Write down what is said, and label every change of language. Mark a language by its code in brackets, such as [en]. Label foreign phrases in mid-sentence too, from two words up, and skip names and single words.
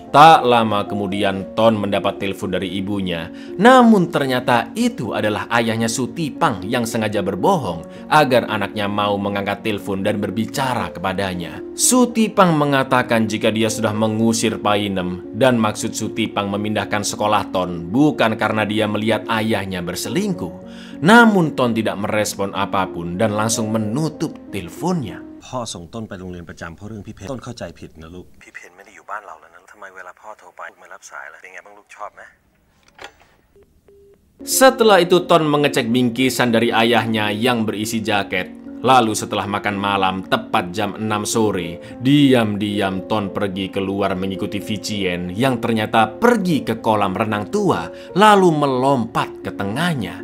[id] Tak lama kemudian Ton mendapat telepon dari ibunya, namun ternyata itu adalah ayahnya Sutipang yang sengaja berbohong agar anaknya mau mengangkat telepon dan berbicara kepadanya. Sutipang mengatakan jika dia sudah mengusir Painem dan maksud Sutipang memindahkan sekolah Ton bukan karena dia melihat ayahnya berselingkuh. Namun Ton tidak merespon apapun dan langsung menutup teleponnya. [th] พ่อส่งต้นไปโรงเรียนประจำเพราะเรื่องพี่เพนต้นเข้าใจผิดนะลูกพี่เพนไม่ได้อยู่บ้านเราแล้วนะทำไมเวลาพ่อโทรไปไม่รับสายเลยเป็นไงบ้างลูกชอบไหม [id] Setelah itu Ton mengecek bingkisan dari ayahnya yang berisi jaket. Lalu setelah makan malam tepat jam 6 sore, diam-diam Ton pergi keluar mengikuti Vicien yang ternyata pergi ke kolam renang tua lalu melompat ke tengahnya.